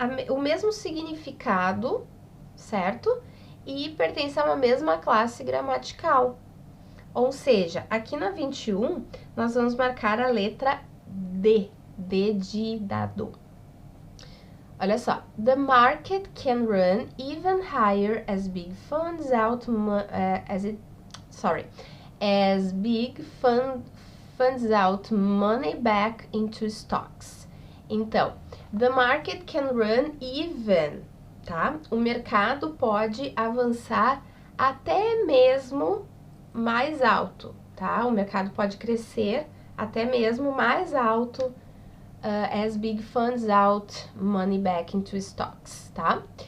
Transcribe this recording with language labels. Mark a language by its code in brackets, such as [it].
[pt] o mesmo significado, certo? E pertence a uma mesma classe gramatical. Ou seja, aqui na 21, nós vamos marcar a letra D, D de dado. Olha só, [en] the market can run even higher as big funds out funds out money back into stocks. Então, the market can run even, tá? [pt] O mercado pode avançar até mesmo mais alto, tá? O mercado pode crescer até mesmo mais alto [en] as big funds out money back into stocks, [pt] tá?